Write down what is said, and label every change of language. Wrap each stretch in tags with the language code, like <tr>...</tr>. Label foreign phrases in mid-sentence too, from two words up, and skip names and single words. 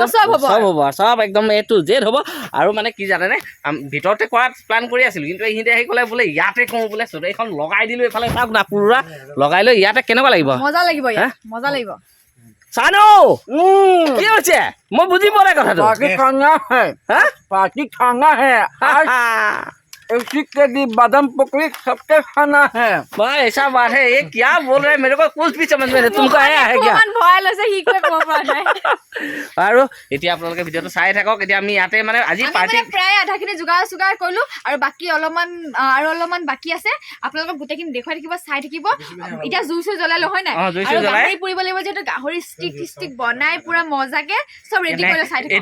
<as>চব একদম</as> <en>A to Z</en> <as>হ'ব আৰু মানে কি জানেনে ভিতৰতে কৰাত প্লান কৰি আছিলোঁ কিন্তু এইখিনিতে আহি ক'লে বোলে ইয়াতে কওঁ বোলে এইখন লগাই দিলোঁ এইফালে চাওক না পুৰা লগাই লৈ ইয়াতে কেনেকুৱা লাগিব মজা লাগিব মজা লাগিব চানো কি হৈছে মই বুজি পোৱা নাই কথাটো</as> <hi>पार्टी खाना है आज इसी के लिए बादाम पकड़ी सबके खाना है भाई ऐसा बात है ये क्या बोल रहे हैं मेरे को कुछ भी समझ में नहीं तुमको आया है क्या</hi> <as>ভয় লৈছে সি কৈ ক'ব পৰা নাই আৰু এতিয়া আপোনালোকে ভিডিঅ'টো চাই থাকক এতিয়া আমি ইয়াতে মানে আজি পাৰ্টি প্ৰায় আধাখিনি যোগাৰ কৰিলোঁ আৰু বাকী অলপমান বাকী আছে আপোনালোকক গোটেইখিনি দেখুৱাই থাকিব চাই থাকিব এতিয়া জুই চুই জ্বলালো হয় নাই জুই চুই জ্বলাই গাহৰি পুৰিব লাগিব যিহেতু গাহৰি ষ্টিক বনাই পুৰা মজাকে চব ৰেডি কৰি চাই থাকিব</as>